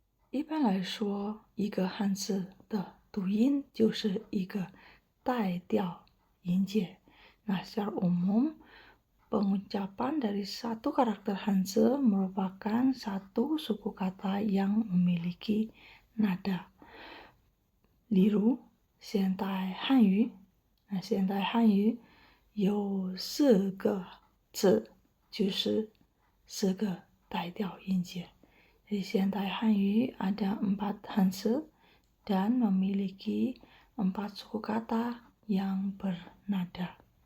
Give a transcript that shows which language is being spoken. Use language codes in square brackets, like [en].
[zh] 一般来说，一个汉字的读音就是一个带调音节。 [id] Nah, secara umum, pengucapan dari satu karakter Hanzi merupakan satu suku kata yang memiliki nada. [zh] 例如，现代汉语，现代汉语有4个字，就是4个带调音节。 [id] Di 现代汉语 ada 4 Hanzi dan memiliki 4 suku kata yang bernada.